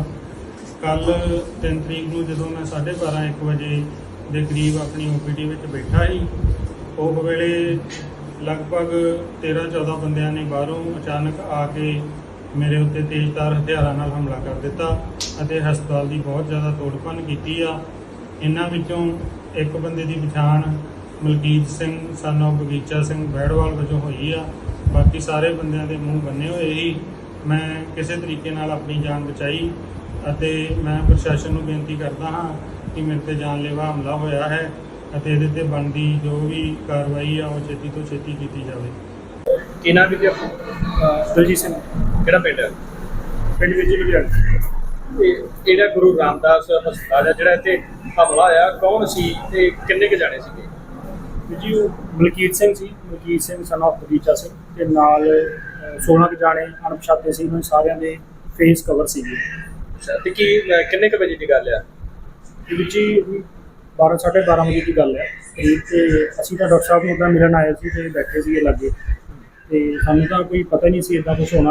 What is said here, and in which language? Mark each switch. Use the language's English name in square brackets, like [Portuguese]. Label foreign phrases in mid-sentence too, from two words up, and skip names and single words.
[Punjabi] ਕੱਲ 3 ਤਰੀਕ ਨੂੰ ਜਦੋਂ ਮੈਂ 12:30-1 ਵਜੇ ਦੇ ਕਰੀਬ ਆਪਣੀ ਓਪੀਡੀ ਵਿੱਚ ਬੈਠਾ ਸੀ, ਉਹ ਵੇਲੇ ਲਗਭਗ 13-14 ਬੰਦਿਆਂ ਨੇ ਬਾਹਰੋਂ ਅਚਾਨਕ ਆ ਕੇ ਮੇਰੇ ਉੱਤੇ ਤੇਜ਼ਧਾਰ ਹਥਿਆਰਾਂ ਨਾਲ ਹਮਲਾ ਕਰ ਦਿੱਤਾ ਅਤੇ ਹਸਪਤਾਲ ਦੀ ਬਹੁਤ ਜ਼ਿਆਦਾ ਤੋੜ-ਭੰਨ ਕੀਤੀ ਆ। ਇਹਨਾਂ ਵਿੱਚੋਂ ਇੱਕ ਬੰਦੇ ਦੀ ਪਛਾਣ ਮਲਕੀਤ ਸਿੰਘ [English] son of [Punjabi] ਬਗੀਚਾ ਸਿੰਘ ਬੈੜਵਾਲ ਵਜੋਂ ਹੋਈ ਆ। ਬਾਕੀ ਸਾਰੇ ਬੰਦਿਆਂ ਦੇ ਮੂੰਹ ਬੰਨੇ ਹੋਏ ਸੀ। ਮੈਂ ਕਿਸੇ ਤਰੀਕੇ ਨਾਲ ਆਪਣੀ ਜਾਨ ਬਚਾਈ ਅਤੇ ਮੈਂ ਪ੍ਰਸ਼ਾਸਨ ਨੂੰ ਬੇਨਤੀ ਕਰਦਾ ਹਾਂ ਕਿ ਮੇਰੇ ਤੇ ਜਾਨਲੇਵਾ ਹਮਲਾ ਹੋਇਆ ਹੈ ਅਤੇ ਇਹਦੇ ਤੇ ਬਣਦੀ ਜੋ ਵੀ ਕਾਰਵਾਈ ਆ ਉਹ ਛੇਤੀ ਤੋਂ ਛੇਤੀ ਕੀਤੀ ਜਾਵੇ। ਕੀ ਨਾਮ ਹੈ ਜੀ ਆਪਣਾ? ਦਲਜੀਤ ਸਿੰਘ। ਕਿਹੜਾ ਪਿੰਡ ਹੈ? ਪਿੰਡ ਵਿੱਚ ਲੁਧਿਆਣਾ। ਇਹ ਜਿਹੜਾ ਗੁਰੂ ਰਾਮਦਾਸ ਹਸਪਤਾਲ ਹੈ, ਜਿਹੜਾ ਇੱਥੇ ਹਮਲਾ ਹੋਇਆ, ਕੌਣ ਸੀ ਤੇ ਕਿੰਨੇ ਕੁ ਜਾਣੇ ਸੀਗੇ? ਜੀ, ਉਹ ਮਲਕੀਤ ਸਿੰਘ ਸੀ, ਮਲਕੀਤ ਸਿੰਘ [English] son of [Punjabi] ਬਗੀਚਾ ਸਿੰਘ ਤੇ ਨਾਲ 16 ਕੁ ਜਾਣੇ ਅਣਪਛਾਤੇ ਸੀ। ਉਹਨਾਂ ਸਾਰਿਆਂ ਦੇ [English] face cover [Punjabi] ਸੀਗੇ। ਤੇ ਕੀ ਕਿੰਨੇ ਕੁ ਵਜੇ ਦੀ ਗੱਲ ਆ? ਵਿੱਚ ਹੀ 12-12:30 ਵਜੇ ਦੀ ਗੱਲ ਹੈ ਕਰੀਬ। ਤੇ ਅਸੀਂ ਤਾਂ ਡਾਕਟਰ ਸਾਹਿਬ ਨੂੰ ਉੱਦਾਂ ਮਿਲਣ ਆਏ ਸੀ ਤੇ ਬੈਠੇ ਸੀਗੇ ਲਾਗੇ ਤੇ ਸਾਨੂੰ ਤਾਂ ਕੋਈ ਪਤਾ ਨਹੀਂ ਸੀ ਇੱਦਾਂ ਕੁਛ ਹੋਣਾ।